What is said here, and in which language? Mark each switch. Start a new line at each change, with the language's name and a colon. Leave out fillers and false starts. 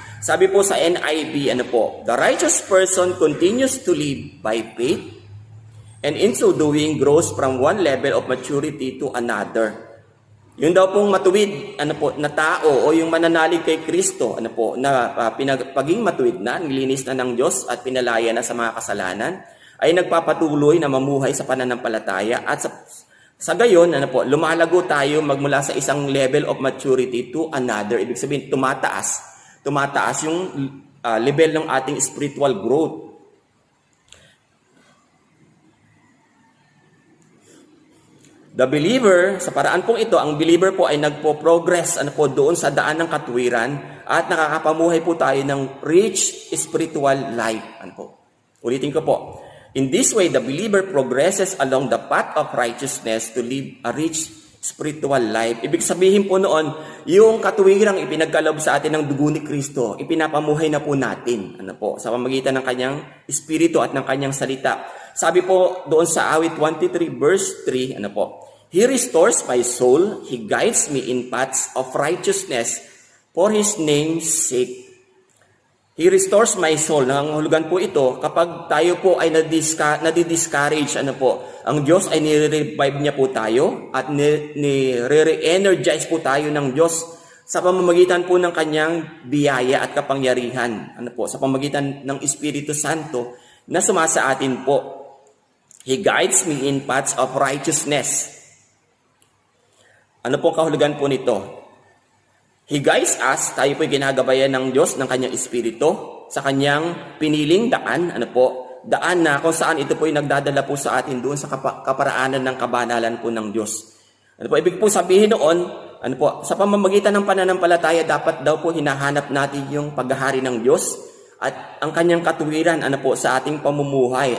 Filipino: Sabi po sa
English: NIV,
Filipino: ano po,
English: the righteous person continues to live by faith and in so doing grows from one level of maturity to another.
Filipino: Yung daw pong matuwid na tao o yung mananalig kay Kristo na paging matuwid na, nilinis na ng Diyos at pinalaya na sa mga kasalanan, ay nagpapatuloy na mamuhay sa pananampalataya at sa gayon lumalago tayo magmula sa isang
English: level of maturity to another.
Filipino: Ibig sabihin tumataas yung level ng ating spiritual growth.
English: The believer,
Filipino: sa paraan pong ito, ang believer po ay nagpo-progress doon sa daan ng katuwiran at nakakapamuhay po tayo ng
English: rich spiritual life.
Filipino: Ulitin ko po.
English: In this way, the believer progresses along the path of righteousness to live a rich spiritual life.
Filipino: Ibig sabihin po noon, yung katuwirang ipinagkaloob sa atin ng dugo ni Kristo, ipinapamuhay na po natin sa pamamagitan ng kanyang espiritu at ng kanyang salita. Sabi po doon sa awit 23 verse 3,
English: He restores my soul, He guides me in paths of righteousness for His name's sake. He restores my soul.
Filipino: Nangangahulugan po ito kapag tayo po ay nadi-discourage, ang Diyos ay nire-revive niya po tayo at nire-energize po tayo ng Diyos sa pamamagitan po ng kanyang biyaya at kapangyarihan. Sa pamamagitan ng Espiritu Santo na sumasa atin po.
English: He guides me in paths of righteousness.
Filipino: Ano po kahulugan po nito?
English: He guides us,
Filipino: tayo po'y ginagabayan ng Diyos, ng kanyang Espiritu, sa kanyang piniling daan, daan na kung saan ito po'y nagdadala po sa atin doon sa kaparaanan ng kabanalan po ng Diyos. Ibig po sabihin noon, sa pamamagitan ng pananampalataya, dapat daw po hinahanap natin yung paghahari ng Diyos at ang kanyang katuwiran, sa ating pamumuhay.